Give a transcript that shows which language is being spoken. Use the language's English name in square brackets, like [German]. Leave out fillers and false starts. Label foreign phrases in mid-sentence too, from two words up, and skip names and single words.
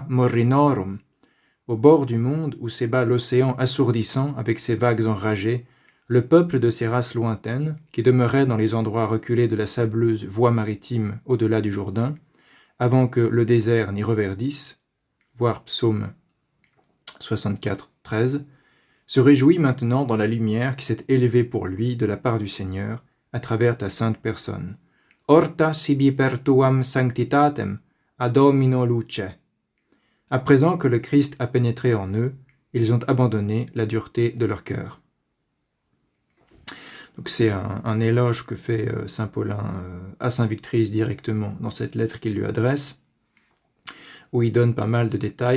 [French] Morinorum, au bord du monde où s'ébat l'océan assourdissant avec ses vagues enragées, le peuple de ces races lointaines, qui demeurait dans les endroits reculés de la sableuse voie maritime au-delà du Jourdain, avant que le désert n'y reverdisse, voir Psaume 64, 13, se réjouit maintenant dans la lumière qui s'est élevée pour lui de la part du Seigneur, à travers ta sainte personne. [Latin] Horta sibi per tuam sanctitatem, ad domino luce. [French] À présent que le Christ a pénétré en eux, ils ont abandonné la dureté de leur cœur. Donc c'est un éloge que fait saint Paulin à saint Victrice directement dans cette lettre qu'il lui adresse, où il donne pas mal de détails.